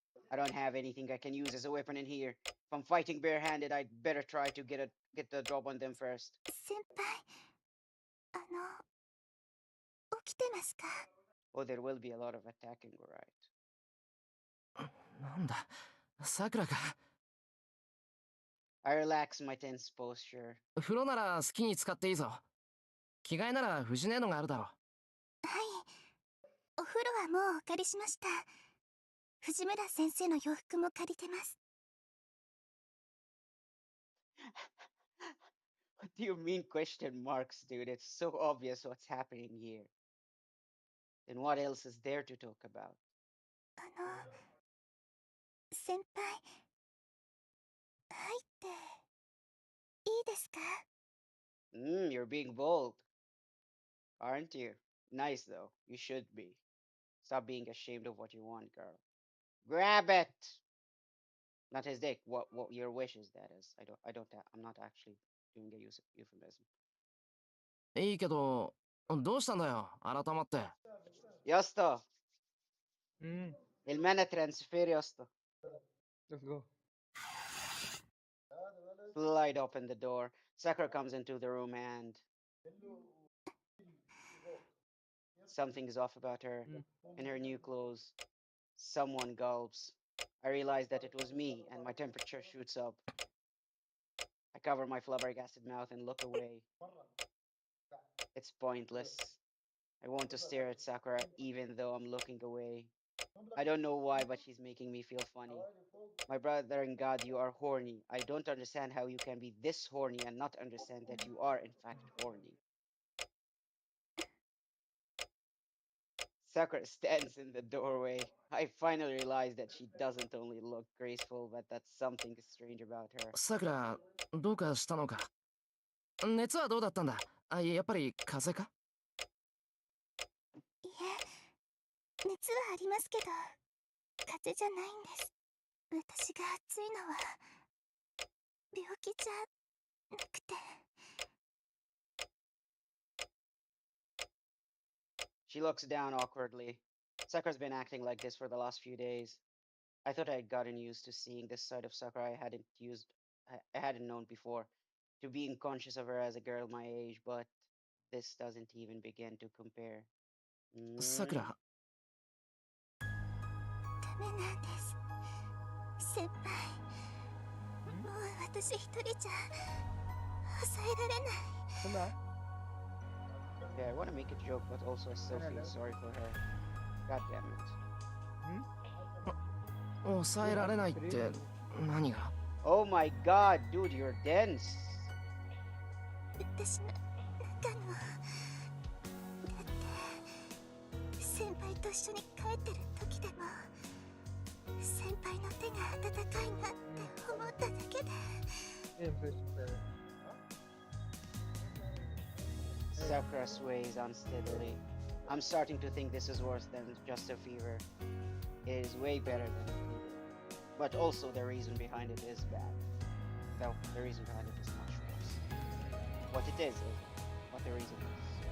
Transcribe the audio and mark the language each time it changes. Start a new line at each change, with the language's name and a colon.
English: I don't have anything I can use as a weapon in here. If I'm fighting barehanded, I'd better try to get the drop on them first.
Japanese: 先輩、起きてますか？
English: Oh, there will be a lot of attacking, right?
Japanese: なんだ、さくらか。
English: I relax my tense posture.
Japanese: 風呂なら好きに使っていいぞ。着替えなら藤ネードがあるだろう。はい。お風呂はもうお借りしました。藤村先生の洋服も借りてます。
English: What do you mean question marks, dude? It's so obvious what's happening here. Then what else is there to talk about?
Japanese: 先輩、入っていいですか？
English: You're being bold. Aren't you? Nice though. You should be. Stop being ashamed of what you want, girl. Grab it! Not his dick. What your wishes, that is. I'm not actually doing a euphemism.
Japanese: いいけど、どうしたんだよ、改まって。
Arabic: يا اسطى امم المانا ترانسفير يا اسطى.
English: Let's go. Slide open the door. Sakura comes into the room and something is off about her. In her new clothes, someone gulps. I realize that it was me, and my temperature shoots up. I cover my flabbergasted mouth and look away. It's pointless. I want to stare at Sakura even though I'm looking away. I don't know why, but she's making me feel funny. My brother in God, you are horny. I don't understand how you can be this horny and not understand that you are, in fact, horny. Sakura stands in the doorway. I finally realize that she doesn't only look graceful, but that something is strange about her.
Japanese: さくら、どうかしたのか？熱はどうだったんだ？やっぱり風邪か？いえ、熱はありますけど、風邪じゃないんです。私が暑いのは、病気じゃなくて。
English: She looks down awkwardly. Sakura's been acting like this for the last few days. I thought I had gotten used to seeing this side of Sakura I hadn't known before, to being conscious of her as a girl my age, but this doesn't even begin to compare.
Japanese: さくら、ダメなんです。先輩。もう私一人じゃ抑えられない。
English: Come Yeah, I want to make a joke, but also I still feel sorry for her. God damn it.
Japanese: 抑えられないって何が？
English: Oh my god, dude, you're dense.
Japanese: 私の中の。だって先輩と一緒に帰ってる時でも先輩の手が温かいなって思っただけで。
English: Sakura sways unsteadily. I'm starting to think this is worse than just a fever. It is way better than a fever. But also the reason behind it is bad. Though the reason behind it is much worse. What it is what the reason is.